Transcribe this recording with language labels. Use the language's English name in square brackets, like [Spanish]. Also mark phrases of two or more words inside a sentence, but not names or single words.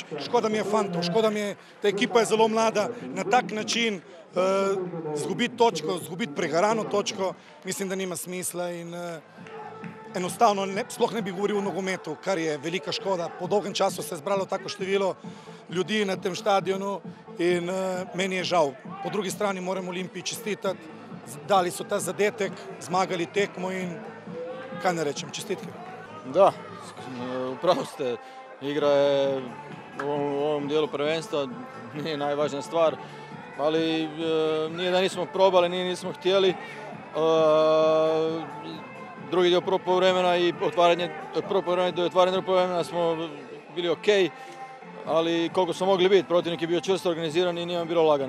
[Slovenian] Škoda mi je fantov, škoda mi je, ta ekipa je zelo mlada, na tak način izgubiti točko, izgubiti pregarano točko, mislim, da nima smisla in enostavno sploh ne bi govoril o nogometu, kar je velika škoda. Po dolgem času se je zbralo tako število ljudi na tem stadionu in meni je žal. Po drugi strani moram Olimpiji čestitati, dali so ta zadetek, zmagali tekmo in kaj ne rečem, čestitke. [Croatian] Da, upravo ste, igra je u ovom dijelu prvenstva, nije najvažnija stvar, ali nije da nismo probali, nije nismo htjeli. Drugi dio prvog poluvremena i od prvog poluvremena do otvaranja drugog poluvremena smo bili okej, ali koliko smo mogli biti, protivnik je bio čvrsto organiziran i nije bilo lagano.